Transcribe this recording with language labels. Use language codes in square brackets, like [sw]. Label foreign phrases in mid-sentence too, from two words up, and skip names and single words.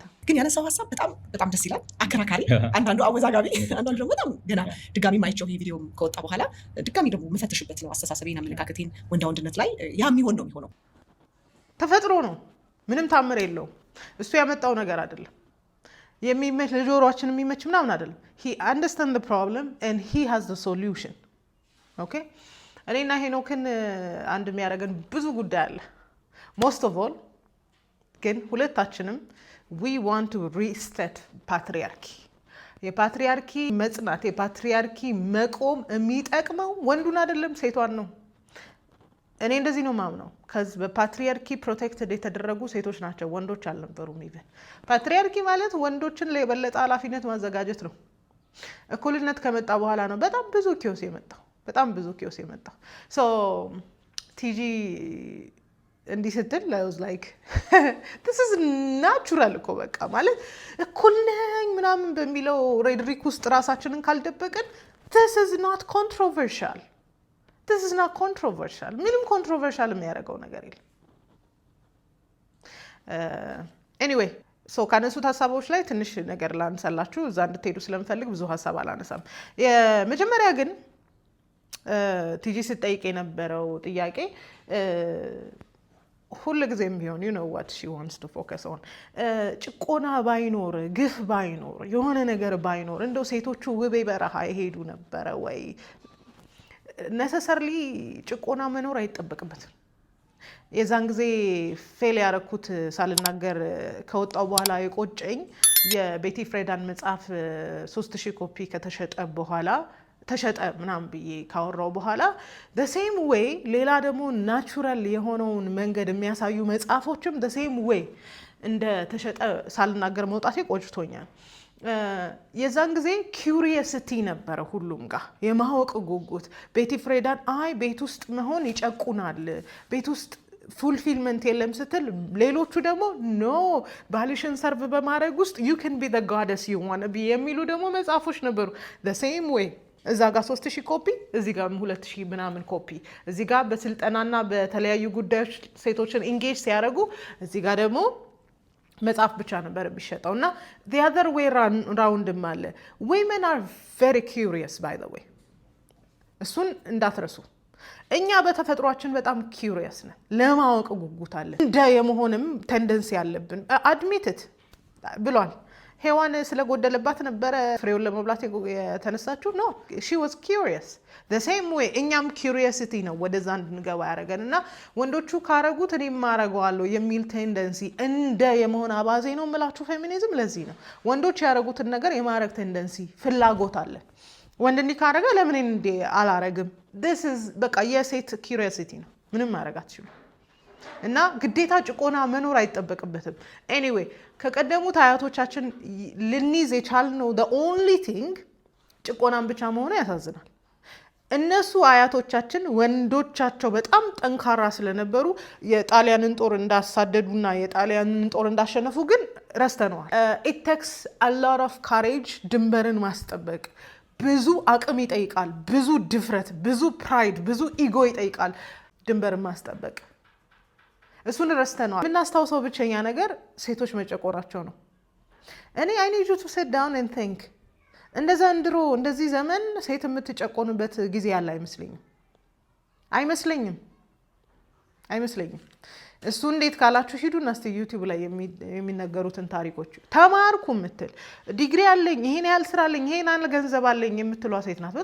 [am] ግን ያነሳው ሀሳብ በጣም ደስ ይላል። አከራካሪ፣ አንዳንዱ አወዛጋቢ፣ አንዳንዱ ደግሞ በጣም ገና ድጋሚ ማይቸው ይሄ ቪዲዮ ከወጣ በኋላ ድጋሚ ደግሞ መፈተሽበት ነው። አስተሳሰቤን፣ አመለካከቴን ወንዳ ወንድነት ላይ ያ የሚሆነው ተፈጥሮ ነው። ምንም ታምር የለውም። እሱ ያመጣው ነገር አይደለም። የሚመች ለጆሮአችን የሚመች ምናምን አይደለም። [en] he understand the problem and he has the solution. [am] okay እኔና ሄኖክን አንድ የሚያደርገን ብዙ ጉዳይ አለ። [en] most of all [am] ግን ሁለታችንም [en] we want to reset patriarchy። [am] የፓትሪያርኪ መጽናት የፓትሪያርኪ መቆም የሚጠቅመው ወንዱን አይደለም ሴቷን ነው። እኔ እንደዚህ ነው ማምነው። ከዚ በፓትሪያርኪ ፕሮቴክትድ የተደረጉ ሴቶች ናቸው፣ ወንዶች አልነበሩም። ኢቭን ፓትሪያርኪ ማለት ወንዶችን ለበለጠ ኃላፊነት ማዘጋጀት ነው። እኩልነት ከመጣ በኋላ ነው በጣም ብዙ ኪዮስ የመጣው። ቲጂ እንዲህ ስትል ላይክ [en] this is natural [am] እኮ በቃ ማለት እኩል ነኝ ምናምን በሚለው ሬድሪክ ውስጥ ራሳችንን ካልደበቅን [en] this is not controversial። [am] ምንም ኮንትሮቨርሻል የሚያደርገው ነገር የለም። ኤኒዌይ ካነሱት ሀሳቦች ላይ ትንሽ ነገር ላንሳላችሁ። እዛ እንድትሄዱ ስለምፈልግ ብዙ ሀሳብ አላነሳም። የመጀመሪያ ግን ቲጂ ስትጠይቅ የነበረው ጥያቄ ሁሉ ጊዜም ቢሆን [en] you know what she wants to focus on [am] ጭቆና ባይኖር ግፍ ባይኖር የሆነ ነገር ባይኖር እንደው ሴቶቹ ውቤ በረሃ ይሄዱ ነበር ወይ necessarily ጭቆና መኖር አይጠበቅበትም የዛን ጊዜ ፌል ያረኩት ሳልናገር ከወጣው በኋላ የቆጨኝ የቤቲ ፍሬዳን መጽሐፍ 3000 ኮፒ ከተሸጠ በኋላ ተሸጠ ምናም ብዬ ካወራው በኋላ [en] the same way [am] ሌላ ደግሞ ናቹራል የሆነውን መንገድ የሚያሳዩ መጽሐፎችም [en] the same way [am] እንደ ተሸጠ ሳልናገር መውጣቴ ቆጭቶኛል የዛን ጊዜ ኪዩሪዮሲቲ ነበር ሁሉም ጋር የማወቅ ጉጉት ቤቲ ፍሬዳን አይ ቤት ውስጥ መሆን ይጨቁናል ቤት ውስጥ fulfillment የለም ስትል ሌሎቹ ደግሞ ኖ ባልሽን ሰርቭ በማድረግ ውስጥ [en] you can be the goddess you want to be [am] የሚሉ ደግሞ መጽሐፎች ነበሩ [en] the same way [am] እዛ ጋር 3000 ኮፒ እዚህ ጋር 2000 ምናምን ኮፒ እዚህ ጋር በስልጠናና በተለያዩ ጉዳዮች ሴቶችን ኢንጌጅ ሲያደርጉ እዚህ ጋር ደግሞ መጽሐፍ ብቻ ነበር የሚሸጠውና [en] the other way round [am] ማለ [en] women are very curious by the way [am] እሱን እንዳትረሱ እኛ በተፈጥሯችን በጣም curious ነን ለማወቅ ጉጉት አለ እንደ የመሆንም ቴንደንሲ ያለብን [en] admit it [am] ብሏል ሄዋን ስለጎደለባት ነበር ፍሬውን ለመብላት የተነሳችው ነው [en] she was curious the same way [am] እኛም curiosity ነው ወደዛ እንድንገባ ያረጋልና ወንዶቹ ካረጉት እኔም ማረጋዋለሁ የሚል ቴንደንሲ እንደ የመሆን አባዜ ነው ማለት ፌሚኒዝም ለዚህ ነው ወንዶች ያረጉትን ነገር የማረግ ቴንደንሲ ፍላጎት አለ ወንድ እንዲ ካረጋ ለምን እንዴ አላረግም [en] this is [am] በቃ የሴት curiosity ነው ምንም ማረጋችሁ እና ግዴታ ጭቆና መኖር አይጠበቅበትም anyway ከቀደሙት አያቶቻችን ልንይዝ የቻልነው [en] the only thing [am] ጭቆናን ብቻ መሆኑ ያሳዝናል እነሱ አያቶቻችን ወንዶቻቸው በጣም ጠንካራ ስለነበሩ የጣሊያንን ጦር እንዳሳደዱና የጣሊያንን ጦር እንዳሸነፉ ግን ረስተነዋል [en] it takes a lot of courage [am] ድንበርን ማስጠበቅ ብዙ አቅም ይጠይቃል ብዙ ድፍረት ብዙ ፕራይድ ብዙ ኢጎ ይጠይቃል ድንበርን ማስጠበቅ እሱን ረስተነዋል ምናስታውሰው ብቸኛ ነገር ሴቶች መጨቆራቸው ነው እኔ [en] I need you to sit down and think [am] እንደዛ እንድሮ እንደዚህ ዘመን ሴት የምትጨቆንበት ጊዜ ያለ አይመስለኝም እሱ እንዴት ካላችሁ ሂዱና እስቲ ዩቲዩብ ላይ የሚነገሩትን ታሪኮች ተማርኩ ምትል ዲግሪ አለኝ ይሄን ያህል ስራ አለኝ ይሄን ያህል ገንዘብ አለኝ የምትሏ ሴት ናት